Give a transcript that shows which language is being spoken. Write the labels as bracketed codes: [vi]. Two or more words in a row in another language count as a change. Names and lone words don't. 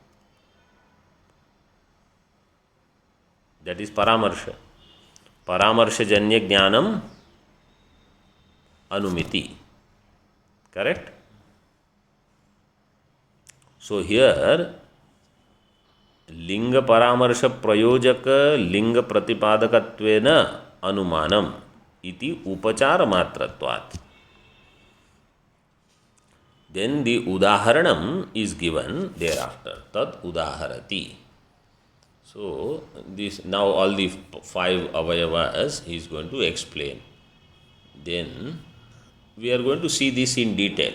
[en] That is paramarsha. [sa] Paramarsha janya jnanam anumiti. [en] Correct? So here [sa] linga paramarsha prayojaka linga pratipadakatvena anumanam iti upachara matratvat. [en] Then the udaharanam is given thereafter. [sa] Tad udaharati. [en] So this now all the 5 avayavas he is going to explain. Then we are going to see this in detail.